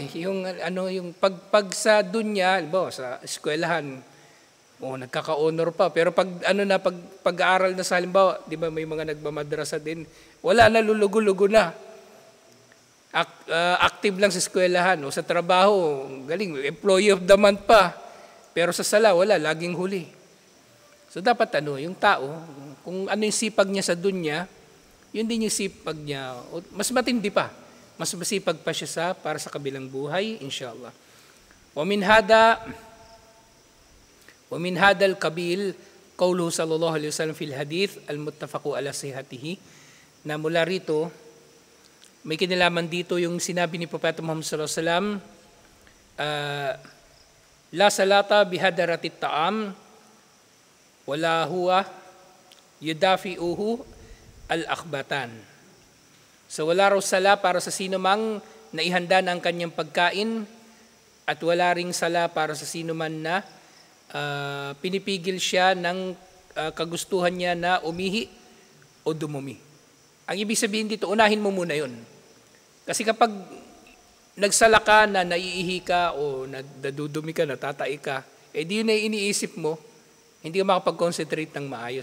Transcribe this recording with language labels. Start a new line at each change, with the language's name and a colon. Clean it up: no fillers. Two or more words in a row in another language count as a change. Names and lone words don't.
Filipino: Yung pag sa dunya, sa eskwelahan, nagkaka-honor pa. Pero pag-aaral na sa halimbawa, di ba may mga nagmamadrasa din, wala na, lulugo-lugo na. Active lang sa eskwelahan o sa trabaho, galing,
English: employee of the month
Filipino: pa. Pero sa sala, wala, laging huli. So dapat yung tao, kung ano yung sipag niya sa dunya, yun din yung sipag niya. Mas matindi pa. Mas masipag pa siya para sa kabilang buhay, inshallah.
Arabic: ومن هذا القبيل قوله صلى الله عليه وسلم في الحديث المتفق على صحته,
Filipino: na mula rito, may kinalaman dito yung sinabi ni Propeta Muhammad
Arabic: صلى الله عليه وسلم لا صلاة بحضرة الطعام ولا هو يدافعه الأخبثان.
Filipino: So wala raw sala para sa sino mang naihanda na ang kanyang pagkain at wala ring sala para sa sino man na pinipigil siya ng kagustuhan niya na umihi o dumumi. Ang ibig sabihin dito, unahin mo muna yun. Kasi kapag nagsala ka na naiihi ka o nadudumi ka, natatai ka, di yun na iniisip mo, hindi ka makapag-concentrate ng maayos.